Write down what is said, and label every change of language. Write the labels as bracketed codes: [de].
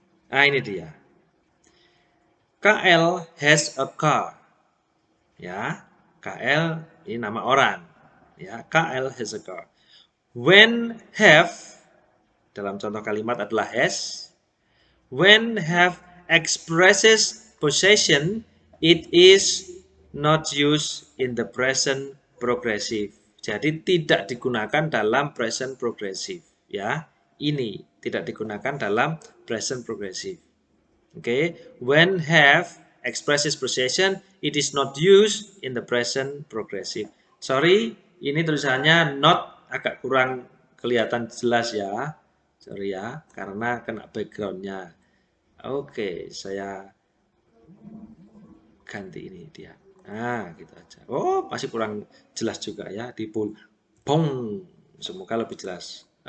[id] Nah, ini dia. [en] KL has a car. [id] Ya, KL ini nama orang. Ya, [en] KL has a car. [id] When have dalam contoh kalimat adalah has. [en] When have expresses possession, it is not used in the present progressive. [id] Jadi tidak digunakan dalam present progressive. Ya, ini tidak digunakan dalam present progressive. [en] Okay, when have expresses possession, it is not used in the present progressive. [id] Sorry, ini tulisannya not agak kurang kelihatan jelas ya. Sorry ya, karena kena backgroundnya. Oke, saya ganti ini dia. Nah, gitu aja. Oh, masih kurang jelas juga ya di bong. Semoga lebih jelas.